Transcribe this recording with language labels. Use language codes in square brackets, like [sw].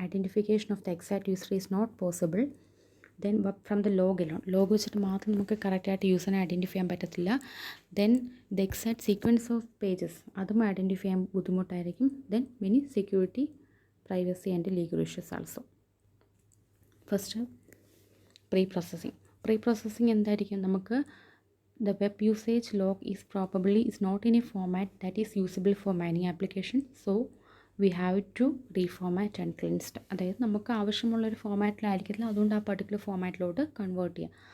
[en] Identification of the exact user is not possible. Then from the log [ml] വെച്ചിട്ട് മാത്രം നമുക്ക് കറക്റ്റായിട്ട് യൂസറിനെ ഐഡൻറ്റിഫൈ ചെയ്യാൻ പറ്റത്തില്ല. [en] then the exact sequence of pages [ml] അതും ഐഡൻറ്റിഫൈ ചെയ്യാൻ ബുദ്ധിമുട്ടായിരിക്കും. [en] Then many security, privacy and legal issues also. [ml] First pre processing എന്തായിരിക്കും? [en] നമുക്ക് the web usage log is not in a format that is usable for mining application, so we have to reformat and cleanse. [ml] അതായത് നമുക്ക് ആവശ്യമുള്ളൊരു ഫോമാറ്റിലായിരിക്കില്ല, അതുകൊണ്ട് ആ particular ഫോമാറ്റിലോട്ട് convert ചെയ്യുക.